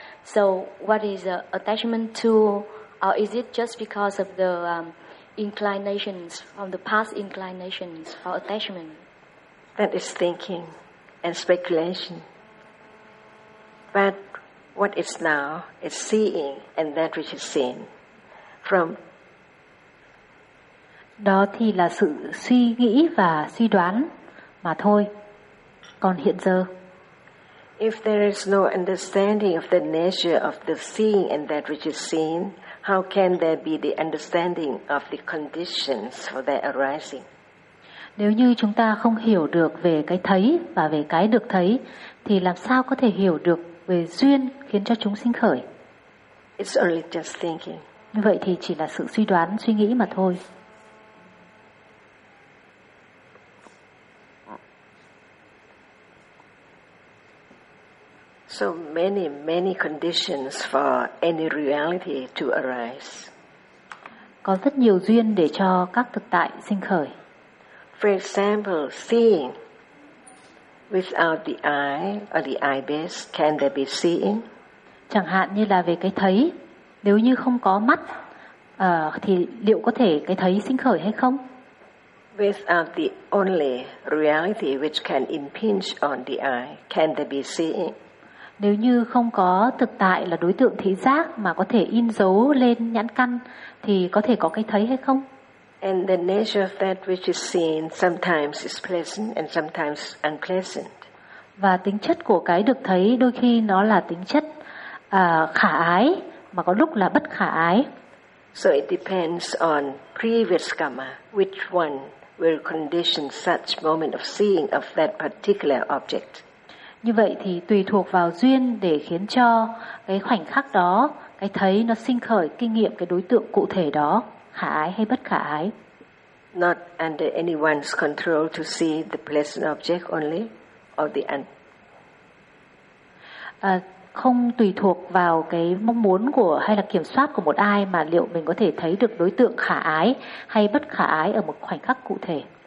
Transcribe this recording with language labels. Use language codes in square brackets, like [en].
[en] So what is the attachment to, or is it just because of the inclinations from the past inclinations for attachment? That is thinking and speculation. But what is now is seeing and that which is seen. From [vi] đó thì là sự suy nghĩ và suy đoán mà thôi. Còn hiện giờ, [en] if there is no understanding of the nature of the seeing and that which is seen, how can there be the understanding of the conditions for their arising? [vi] Nếu như chúng ta không hiểu được về cái thấy và về cái được thấy, thì làm sao có thể hiểu được về duyên khiến cho chúng sinh khởi? [en] It's only just thinking. [vi] Như vậy thì chỉ là sự suy đoán, suy nghĩ mà thôi. [en] So many, many conditions for any reality to arise. [vi] Có rất nhiều duyên để cho các thực tại sinh khởi. [en] For example, seeing. Without the eye or the eye base, can there be seeing? [vi] Chẳng hạn như là về cái thấy, nếu như không có mắt, thì liệu có thể cái thấy sinh khởi hay không? [en] Without the only reality which can impinge on the eye, can there be seeing? [vi] Nếu như không có thực tại là đối tượng thị giác mà có thể in dấu lên nhãn căn thì có thể có cái thấy hay không? [en] And the nature of that which is seen sometimes is pleasant and sometimes unpleasant. [vi] Và tính chất của cái được thấy đôi khi nó là tính chất khả ái mà có lúc là bất khả ái. [en] So it depends on previous karma, which one will condition such moment of seeing of that particular object. [vi] Như vậy thì tùy thuộc vào duyên để khiến cho cái khoảnh khắc đó, cái thấy nó sinh khởi kinh nghiệm cái đối tượng cụ thể đó, khả ái hay bất khả ái. [en] Not under anyone's control to see the pleasant object only or the [vi] Không tùy thuộc vào cái mong muốn của hay là kiểm soát của một ai mà liệu mình có thể thấy được đối tượng khả ái hay bất khả ái ở một khoảnh khắc cụ thể.